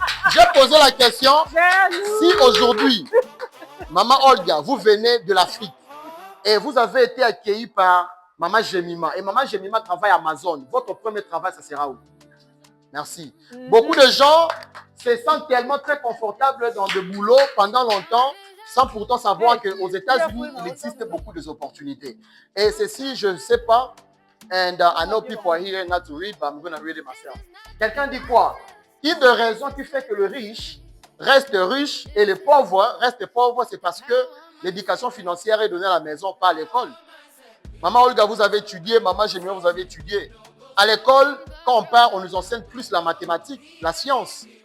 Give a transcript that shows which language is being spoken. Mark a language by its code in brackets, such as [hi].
[fr] J'ai posé la question si aujourd'hui, maman Olga, vous venez de l'Afrique et vous avez été accueilli par Maman Jemima. Et Maman Jemima travaille à Amazon. Votre premier travail, ça sera où? Merci. Beaucoup de gens se sentent tellement très confortables dans le boulot pendant longtemps, sans pourtant savoir qu'aux États-Unis, il existe beaucoup d'opportunités. Et ceci, je ne sais pas. [en] And I know people are here not to read, but I'm going to read it myself. [fr] Quelqu'un dit quoi? Une des raisons qui fait que le riche reste riche et le pauvre reste pauvre, c'est parce que l'éducation financière est donnée à la maison, pas à l'école. Maman Olga, vous avez étudié, maman Jemima, vous avez étudié. À l'école, quand on part, on nous enseigne plus la mathématique, la science.